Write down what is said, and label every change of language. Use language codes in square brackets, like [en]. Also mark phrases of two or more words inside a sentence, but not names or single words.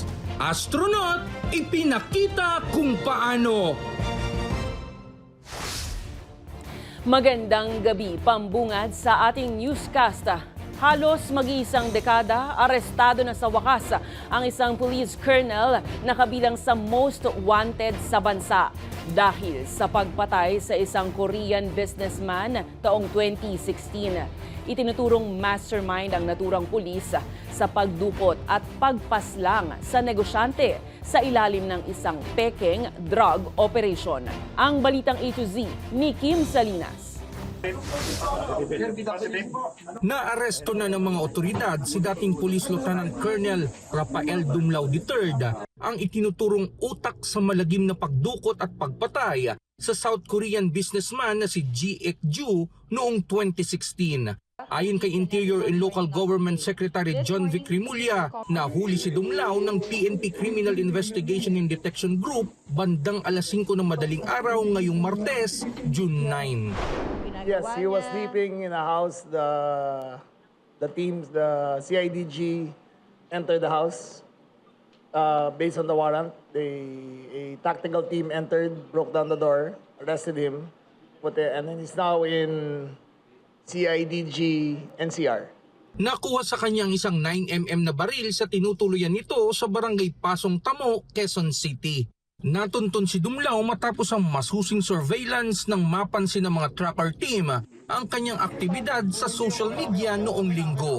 [tl] Astronaut, ipinakita kung paano. Magandang gabi, pambungad sa ating newscast. Halos mag-iisang dekada, arestado na sa wakas ang isang [en] police colonel [tl] na kabilang sa [en] most wanted [tl] sa bansa dahil sa pagpatay sa isang [en] Korean businessman [tl] taong 2016. Itinuturong mastermind ang naturang pulis sa pagdukot at pagpaslang sa negosyante sa ilalim ng isang peking [en] drug operation. [tl] Ang balitang A to Z ni Kim Salinas. Naaresto na ng mga otoridad si dating [en] Police Lieutenant Colonel [tl] Rafael Dumlao III, ang itinuturong utak sa malagim na pagdukot at pagpatay sa [en] South Korean businessman [tl] na si Ji Ik-ju noong 2016. Ayon kay [en] Interior and Local Government Secretary [tl] John Vic Rimulya, nahuli si Dumlao ng PNP Criminal Investigation and Detection Group bandang alas 5 ng madaling araw ngayong Martes, June 9. [en] Yes, he was sleeping in a house. The teams, the CIDG entered the house based on the warrant. A tactical team entered, broke down the door, arrested him, and then he's now in CIDG NCR. [tl] Nakuha sa kanyang isang 9mm na baril sa tinutuluyan nito sa barangay Pasong Tamo, Quezon City. Natuntun si Dumlao matapos ang masusing surveillance ng mapansin ng mga [en] tracker team [tl] ang kanyang aktibidad sa [en] social media [tl] noong linggo.